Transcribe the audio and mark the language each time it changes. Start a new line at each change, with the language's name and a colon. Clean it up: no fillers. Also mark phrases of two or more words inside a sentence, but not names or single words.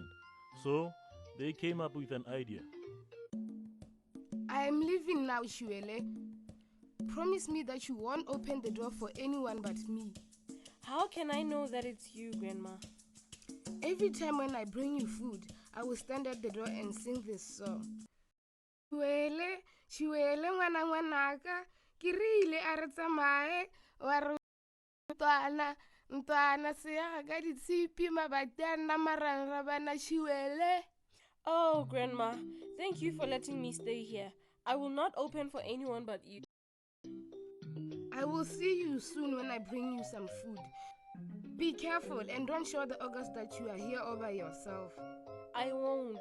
English: So, they came up with an idea. I am leaving now, Chiwele. Promise me that you won't open the door for anyone but me. How can I know that it's you, Grandma? Every time when I bring you food, I will stand at the door and sing this song.
Tswana: Chiwele, Chiwele ngwana ngwanaka, ke rile a re tsamaye, wa re ntwana se ya ga ditshipi mabati a nna marang bana Chiwele.
English: Oh, Grandma, thank you for letting me stay here. I will not open for anyone but you. I will see you soon when I bring you some food. Be careful and don't show the ogres that you are here all by yourself. I won't.